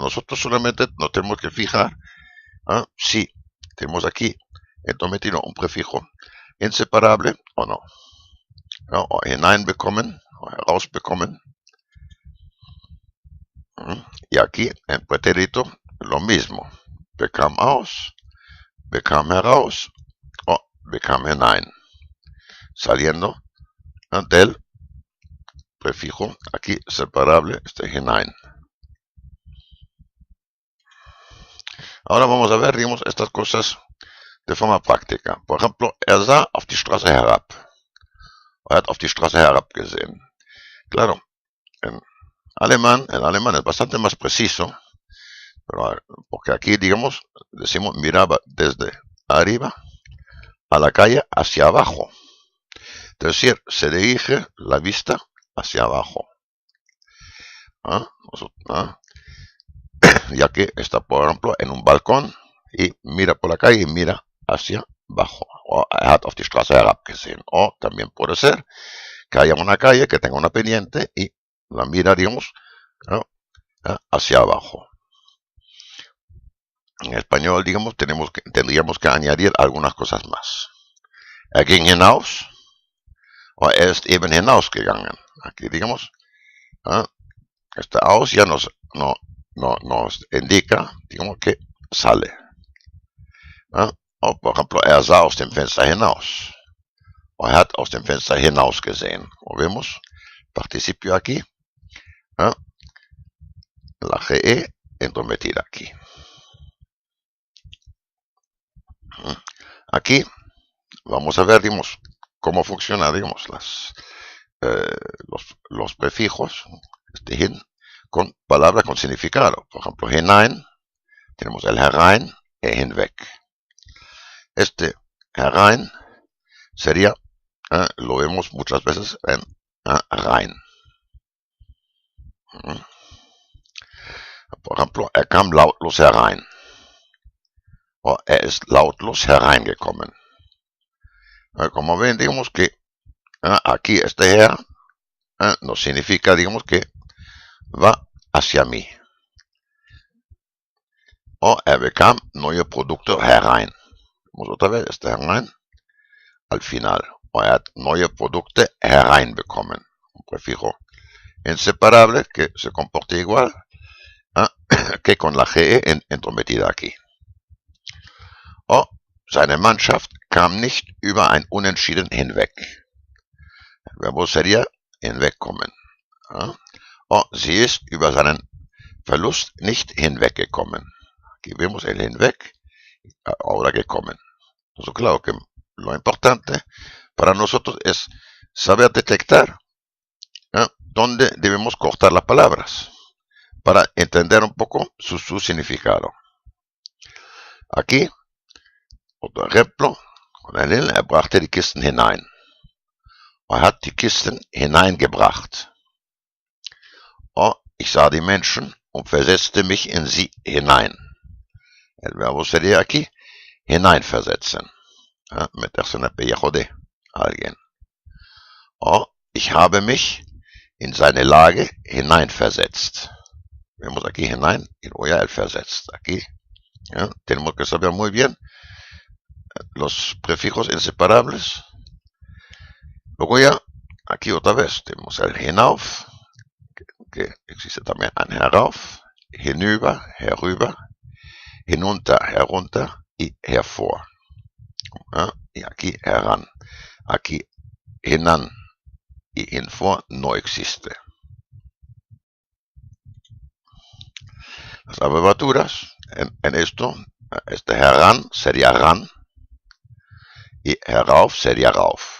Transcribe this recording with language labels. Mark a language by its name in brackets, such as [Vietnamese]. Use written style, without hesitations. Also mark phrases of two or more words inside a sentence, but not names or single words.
[Spanish] Nosotros solamente nos tenemos que fijar si tenemos aquí entrometido un prefijo inseparable o no. O hineinbekommen o herausbekommen. Y aquí en pretérito lo mismo. [German] Bekam aus, bekam heraus o bekam hinein. [Spanish] Saliendo del prefijo aquí separable, hinein. Ahora vamos a ver, digamos, estas cosas de forma práctica. Por ejemplo, [German] sah auf die Straße herab. Hat auf die Straße herab gesehen. [Spanish] Claro, en alemán es bastante más preciso, pero porque aquí, digamos, decimos miraba desde arriba a la calle hacia abajo. Es decir, se dirige la vista hacia abajo. Ya que está, por ejemplo, en un balcón y mira por la calle y mira hacia abajo. [German] O hat auf die Straße herab gesehen. [Spanish] O también puede ser que haya una calle que tenga una pendiente y la mira, digamos, hacia abajo. En español, digamos, tendríamos que añadir algunas cosas más. [German] Ging hinaus, o ist eben hinausgegangen. [Spanish] Aquí, digamos, este aus ya nos indica, digamos, que sale. O, por ejemplo, [German] sah aus dem Fenster hinaus. O hat aus dem Fenster hinaus gesehen. [Spanish] O vemos, participio aquí, la GE entrometida aquí. Aquí vamos a ver, digamos, cómo funciona, digamos, los prefijos, hin, con palabras con significado. Por ejemplo, hinein, tenemos el herein e hinweg. Este herein sería, lo vemos muchas veces en rein. Por ejemplo, [German] kam lautlos herein. O ist lautlos hereingekommen. [Spanish] Como ven, digamos que aquí este her nos significa, digamos, que va hacia mí. [German] O bekam neue Produkte herein. [Spanish] Vamos otra vez, este herein al final. [German] O hat neue Produkte hereinbekommen. [Spanish] Un prefijo inseparable que se comporta igual que con la GE entrometida aquí. [German] O seine Mannschaft kam nicht über ein Unentschieden hinweg. [Spanish] El verbo sería hinwegkommen. ¿Ah? [German] Sie ist über seinen Verlust nicht hinweggekommen. [Spanish] Aquí vemos el hinweg, ahora gekommen. Entonces, claro que lo importante para nosotros es saber detectar dónde debemos cortar las palabras para entender un poco su significado. Aquí, otro ejemplo, con el [German] brachte die Kisten hinein. Hat die Kisten hineingebracht. Ich sah die Menschen und versetzte mich in sie hinein. [Spanish] El verbo sería aquí hineinversetzen. Meterse en el pellejo de alguien. [German] Ich habe mich in seine Lage hineinversetzt. [Spanish] Vemos aquí hinein y luego ya el versetzt. Aquí tenemos que saber muy bien los prefijos inseparables. Luego ya, aquí otra vez, tenemos el hinauf, que existe también [German] ein herauf, [Spanish] hinüber, herüber, hinunter, herunter y hervor. Y aquí heran. Aquí hinan y hinvor no existe. Las abreviaturas en esto, este heran sería ran y herauf sería rauf.